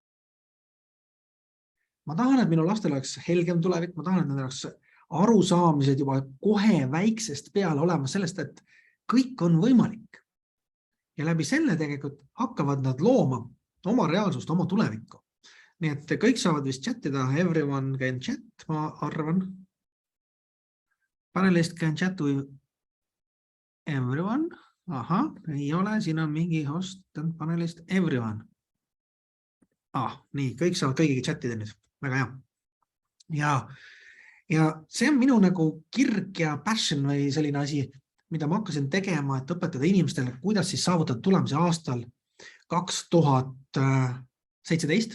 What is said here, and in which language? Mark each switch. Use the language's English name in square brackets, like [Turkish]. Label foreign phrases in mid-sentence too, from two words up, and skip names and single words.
[Estonian] Ma tahan, et minu lastel oleks helgem tulevik, ma tahan, et nad oleks arusaamised juba kohe väiksest peale olema sellest, et kõik on võimalik. Ja läbi selle tegelikult hakkavad nad looma oma reaalsust, oma tulevikku. Nii et kõik saavad vist chatida, [English] everyone can chat, [Estonian] ma arvan. [English] Panelist can chat with everyone. [Estonian] Aha, ei ole, siin on mingi host, [English] panelist everyone. [Estonian] Nii, kõik saavad kõigiga chatida nüüd, väga hea. Ja see on minu nagu kirg ja passion või selline asi, mida ma hakkasin tegema, et õpetada inimestele, kuidas siis saavutada tulemusi aastal 2017.